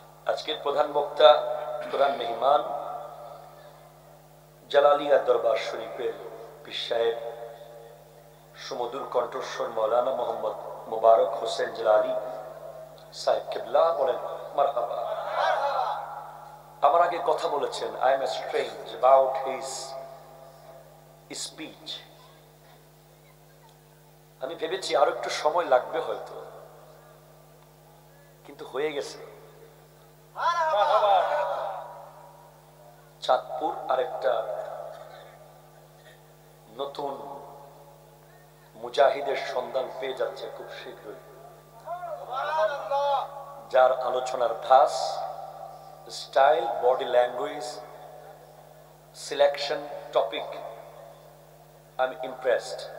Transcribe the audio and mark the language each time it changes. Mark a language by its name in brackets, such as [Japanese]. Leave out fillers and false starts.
[Bangla] আজকের প্রধান বক্তা, প্রধান মেহমান, জালালিয়া দরবার শরীফের পীর সাহেব সুমধুর কণ্ঠস্বর মাওলানা মোহাম্মদ মুবারক হোসেন জালালি সাহেব কিবলা, বলেন মারহাবা। আমার আগে কথা বলেছেন, [English] I am strange about his speech. [Bangla] আমি ভেবেছি আরো একটু সময় লাগবে হয়তো, কিন্তু হয়ে গেছে। চাঁদপুর আরেকটা নতুন মুজাহিদের সন্ধান পেয়ে যাচ্ছে খুব শীঘ্রই, যার আলোচনার ধাস, style, body language, selection, topic, [English] I am impressed.